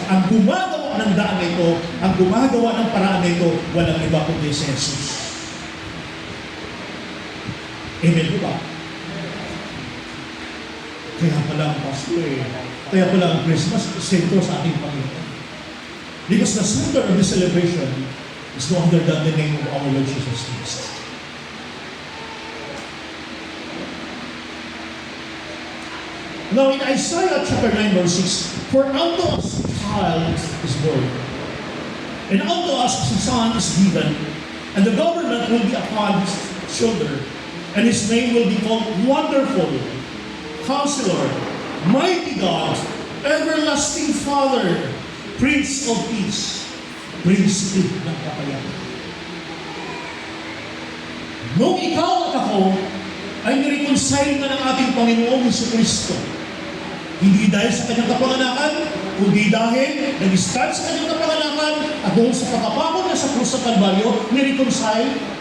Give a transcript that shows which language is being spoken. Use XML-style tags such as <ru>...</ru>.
<tl>Ang gumagawa ng daan na ito, ang gumagawa ng paraan na ito, walang iba kundi si Jesus. Amen po ba? Kaya pala ang Pasko kaya pala ang Christmas, sentro sa ating Panginoon.</tl> <en>Because the center of the celebration is no other than the name of our Lord Jesus Christ. Now in Isaiah chapter 9 verse 6, for unto us a child is born, and unto us a son is given, and the government will be upon his shoulder, and his name will be called Wonderful, Counselor, Mighty God, Everlasting Father, Prince of Peace, Prince</en> <tl>ng kapayapaan. Nung ikaw at ako ay nireconcile na ng ating Panginoong Jesucristo, hindi dahil sa kanyang kapanganakan, kundi dahil nag-start sa kanyang kapanganakan at doon sa pagkapako na sa krus sa Kalbaryo, nireconcile,</tl>